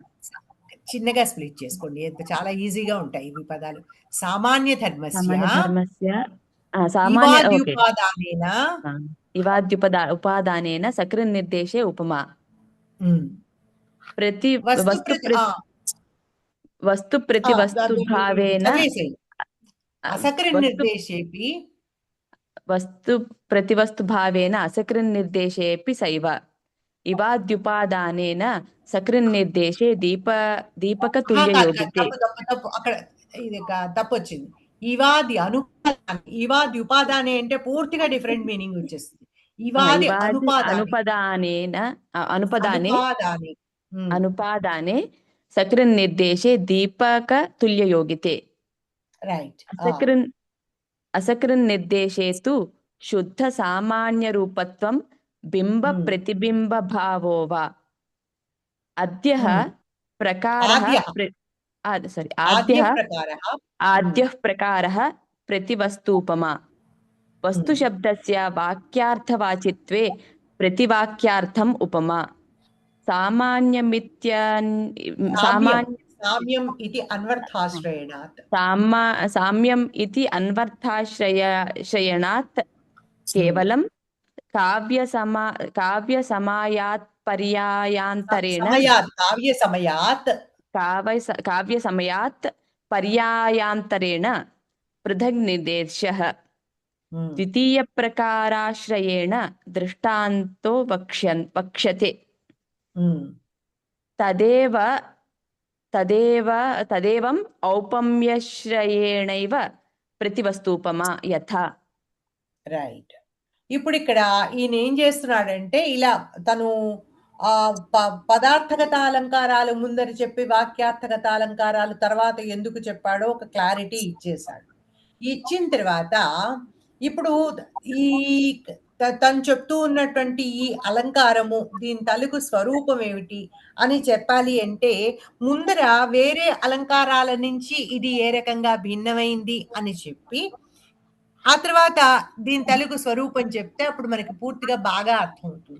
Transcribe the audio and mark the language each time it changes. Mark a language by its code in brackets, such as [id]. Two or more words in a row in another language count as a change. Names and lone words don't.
[te] చిన్నగా స్ప్లిట్ చేసుకోండి, చాలా ఈజీగా ఉంటాయి ఇవి పదాలు. [sa] సామాన్య ధర్మస్య ఉపాదానేన సకృన్నిర్దేశే ఉపమా. వస్తు ప్రతి వస్తు భావేన असकृन्निर्देशेऽपि वस्तु प्रतिवस्तुभावेन असकृन्निर्देशेऽपि सैव इवाद्युपादानेन सकृन्निर्देशे [te] కాదు కాదు, [sa] दीपकतुल्ययोगिते [te] తప్పు తప్పు తప్పు అక్కడ ఇది తప్పు వచ్చింది. [sa] ఇవాది అనుపాదాని, ఇవాది ఉపాదానే [te] అంటే పూర్తిగా [en] different meaning [te] వచ్చేస్తుంది. [sa] ఇవాది इवादि అనుపాదాని, अनुपदाने అనుపాదాని. अनुपादाने सकृन्निर्देशे दीपकतुल्ययोगिते [te] రైట్. [sa] असकृन्निर्देशे तु शुद्धसामान्यरूपत्वं बिम्बप्रतिबिम्बभावो वा अद्यः प्रकारः आद्यः प्रकारः प्रतिवस्तूपमा वस्तुशब्दस्य वाक्यार्थवाचित्वे प्रतिवाक्यार्थम् उपमा సామ్యం ఇది అన్వర్థాశ్రయణాత్. साम्यम् इति अन्वर्थाश्रयणात् केवलं काव्यसमयात्पर्यायान्तरेण काव्यसमयात् पर्यायान्तरेण पृथग् निर्देशः द्वितीयप्रकाराश्रयेण दृष्टान्तो वक्ष्यते तदेवम् औपम्यश्रयेणैव प्रतिवस्तूपमा యథా. [te] రైట్. ఇప్పుడు ఇక్కడ ఈయన ఏం చేస్తున్నాడంటే ఇలా తను పదార్థగత అలంకారాలు ముందర చెప్పి వాక్యార్థగత అలంకారాలు తర్వాత ఎందుకు చెప్పాడో ఒక క్లారిటీ ఇచ్చేశాడు. ఇచ్చిన తర్వాత ఇప్పుడు ఈ తను చెప్తూ ఉన్నటువంటి ఈ అలంకారము దీని తలుగు స్వరూపం ఏమిటి అని చెప్పాలి అంటే ముందర వేరే అలంకారాల నుంచి ఇది ఏ రకంగా భిన్నమైంది అని చెప్పి ఆ తర్వాత దీని తెలుగు స్వరూపం చెప్తే అప్పుడు మనకి పూర్తిగా బాగా అర్థమవుతుంది.